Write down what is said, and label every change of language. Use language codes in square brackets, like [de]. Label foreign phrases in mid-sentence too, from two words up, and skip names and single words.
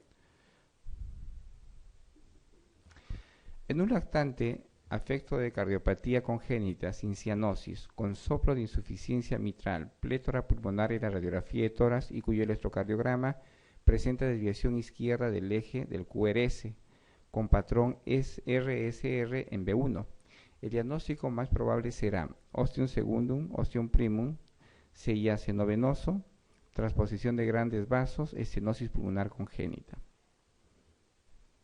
[es] En un lactante, afecto de cardiopatía congénita sin cianosis, con soplo de insuficiencia mitral, plétora pulmonar y la radiografía de tórax y cuyo electrocardiograma presenta desviación izquierda del eje del QRS, con patrón RSR en B1. El diagnóstico más probable será [la] ostium secundum, ostium primum, [es] CIA senovenoso, transposición de grandes vasos, estenosis pulmonar congénita.